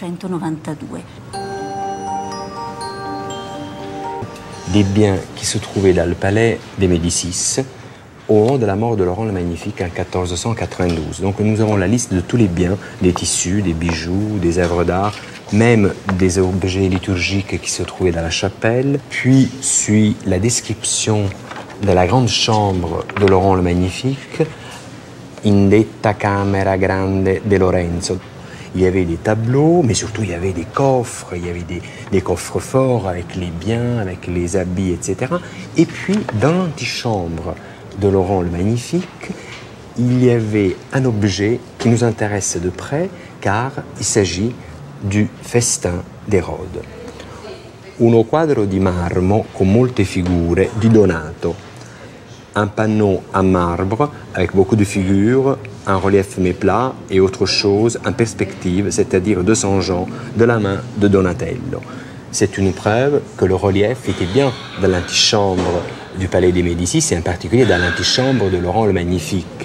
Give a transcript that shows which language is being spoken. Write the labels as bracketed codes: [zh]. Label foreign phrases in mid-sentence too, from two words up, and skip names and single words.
[fr] Des biens qui se trouvaient dans le palais des Médicis au moment de la mort de Laurent le Magnifique en 1492. Donc nous avons la liste de tous les biens, des tissus, des bijoux, des œuvres d'art, même des objets liturgiques qui se trouvaient dans la chapelle. Puis suit la description de la grande chambre de Laurent le Magnifique, [it] in detta camera grande de Lorenzo. [fr] Il y avait des tableaux, mais surtout il y avait des coffres, il y avait des coffres forts avec les biens, avec les habits, etc. Et puis, dans l'antichambre de Laurent le Magnifique, il y avait un objet qui nous intéresse de près, car il s'agit du festin d'Hérode. [it] Uno quadro di marmo con molte figure di Donato. [fr] Un panneau en marbre avec beaucoup de figures, un relief mais plat et autre chose en perspective, c'est-à-dire de San Jean, de la main de Donatello. C'est une preuve que le relief était bien dans l'antichambre du palais des Médicis et en particulier dans l'antichambre de Laurent le Magnifique.